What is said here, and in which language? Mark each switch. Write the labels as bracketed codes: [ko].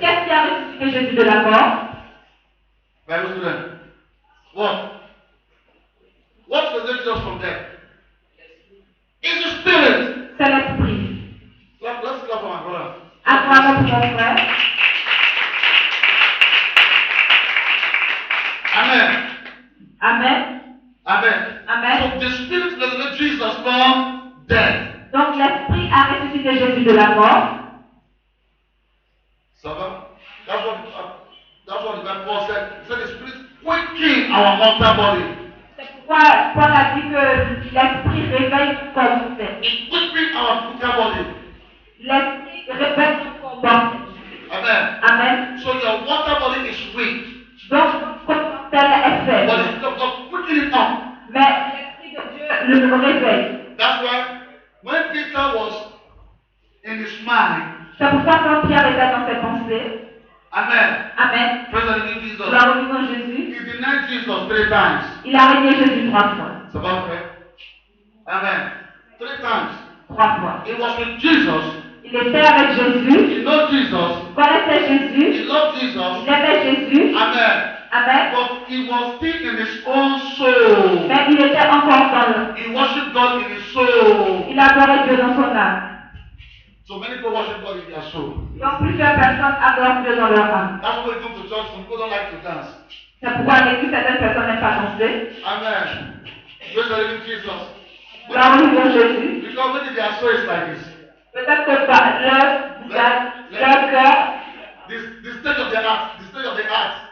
[fr] Qu'est-ce qui a ressuscité Jésus de la mort? [en] Bible student. What? What resurrected Jesus from death? It's the spirit. [fr] C'est l'esprit. [en] Let's clap for my brother. [fr] Acclamons pour mon frère. Amen. Amen. Amen. Amen. [en] So the spirit resurrected Jesus from death. [fr] Donc l'esprit a ressuscité Jésus de la mort. Ça va? [en] That's what the Bible said. He said the spirit quickening our mortal body. [fr] C'est pourquoi Paul a dit que l'esprit réveille ton corps mortel. [en] It quickening our mortal body. [fr] L'esprit réveille ton corps mortel. Amen. Amen. [en] So your mortal body is weak. [fr] Donc ton corps mortel est [en] But the [fr] faible. [en] spirit of God quickening it up. [fr] Mais l'esprit de Dieu le réveille. [en] That's why when Peter was in his mind, [fr] C'est pourquoi quand Pierre était dans ses pensées, amen. Amen. [en] Praise the living Jesus. [fr] Gloire au vivant Jésus, [en] He denied Jesus 3 times. [fr] il a régné Jésus 3 fois. C'est pas vrai? Amen. [en] 3 times. [fr] 3 fois. [en] He was with Jesus. [fr] Il était avec Jésus, [en] He loved Jesus. [fr] il connaissait Jésus, [en] He loved [fr] il [en] Jesus. [fr] aimait Jésus. Amen. Amen. [en] But he was still in his own soul. [fr] Mais il était encore dans le. [en] He worshiped God in his soul. [fr] Il adorait Dieu dans son âme. [en] So many people worship God in their soul. [fr] Donc plusieurs personnes adorent Dieu dans leur âme. [en] That's why we come to church. Some people don't like to dance. [fr] C'est pourquoi à l'église certaines personnes n'aiment pas danser. [en] Amen. Praise the living Jesus. [fr] Gloire au vivant Jésus. [en] Because maybe their soul is like this. [fr] Peut-être que par leur cœur, [en] The state of their heart. The state of their heart.